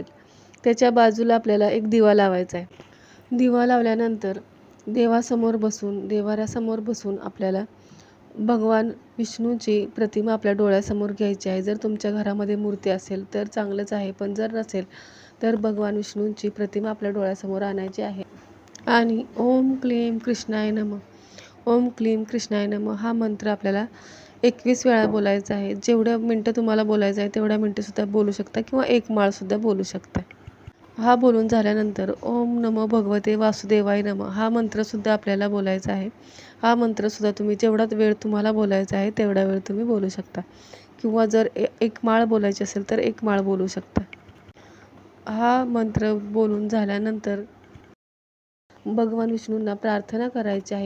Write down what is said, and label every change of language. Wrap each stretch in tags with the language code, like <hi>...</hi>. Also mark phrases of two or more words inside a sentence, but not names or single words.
<mr>त्याच्या बाजूला आपल्याला एक दिवा लावायचा आहे. दिवा लावल्यानंतर देव्हाऱ्यासमोर बसून आपल्याला भगवान विष्णूची प्रतिमा आपल्या डोळ्यासमोर घ्यायची आहे. जर तुमच्या घरामध्ये मूर्ती असेल तर चांगलंच आहे, पण जर नसेल तर भगवान विष्णूंची प्रतिमा आपल्या डोळ्यासमोर आणायची आहे. आणि</mr> <sa>ओम क्लीम कृष्णाय नमः, ओम क्लीम कृष्णाय नमः</sa> <mr>हा मंत्र आपल्याला 21 वेळा बोलायचा आहे. जेवढ्या मिनटं तुम्हाला बोलायचं आहे तेवढ्या मिनटंसुद्धा बोलू शकता किंवा एक माळसुद्धा बोलू शकता. हा बोलून झाल्यानंतर</mr> <sa>ओम नमो भगवते वासुदेवाय नमः</sa> <mr>हा मंत्रसुद्धा आपल्याला बोलायचा आहे. हा मंत्रसुद्धा तुम्ही जेवढा वेळ तुम्हाला बोलायचा आहे तेवढा वेळ तुम्ही बोलू शकता किंवा जर एक माळ बोलायची असेल तर एक माळ बोलू शकता. हा मंत्र बोलून झाल्यानंतर भगवान विष्णूंना प्रार्थना करायची आहे.</mr>